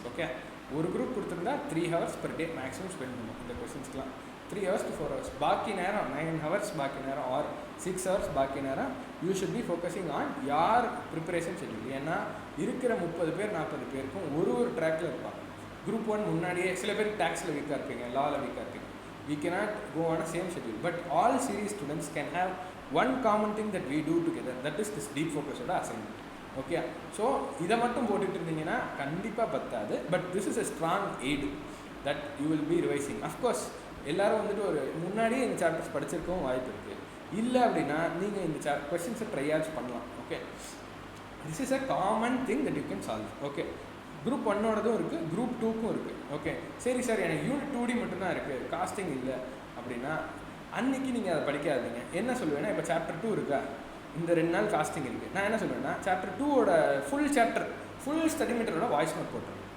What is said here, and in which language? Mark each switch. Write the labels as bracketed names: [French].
[Tamil] Okay, ஒரு group கொடுத்துருந்தா 3 hours per day maximum spend பண்ணுவோம் இந்த கொஸ்டின்ஸ்க்குலாம். [English] 3 hours to 4 hours, [Tamil] பாக்கி நேரம் [English] 9 hours பாக்கி நேரம் or 6 hours பாக்கி நேரம் you should be focusing on your preparation schedule. [Tamil] ஏன்னா இருக்கிற 30 பேர் 40 பேருக்கும் ஒரு ட்ராக்கில் இருப்பாங்க. குரூப் 1 முன்னாடியே சில பேர் டேக்ஸில் வீக்காக இருப்பீங்க, லாவில் வீக்காக இருப்பீங்க. [English] We cannot go on a same schedule, but all series students can have one common thing that we do together, that is this deep focus oda assignment. [Tamil] Okay, so இதை மட்டும் போட்டுட்டு இருந்தீங்கன்னா கண்டிப்பாக பத்தாது. [English] But this is a strong aid that you will be revising. [Tamil] of course எல்லாரும் வந்துட்டு ஒரு முன்னாடியே இந்த சாப்டர்ஸ் படிச்சிருக்கவும் வாய்ப்பு இருக்குது. இல்லை அப்படின்னா நீங்கள் இந்த கொஸ்டின்ஸை ட்ரையாச்சு பண்ணலாம். [English] Okay, this is a common thing that you can solve. [Tamil] Okay, group 1ஓடதும் இருக்குது, குரூப் 2க்கும் இருக்குது. ஓகே, சரி சார் எனக்கு யூனிட் 2D மட்டும்தான் இருக்குது, காஸ்டிங் இல்லை அப்படின்னா அன்றைக்கி நீங்கள் அதை படிக்காதீங்க. என்ன சொல்லுவேன்னா, இப்போ சாப்டர் 2 இருக்கா, இந்த 2 நாள் காஸ்டிங் இருக்குது. நான் என்ன சொல்லுவேன்னா, chapter 2ஓட full chapter full study மெட்டீரியலோட voice note போட்டுருவேன்.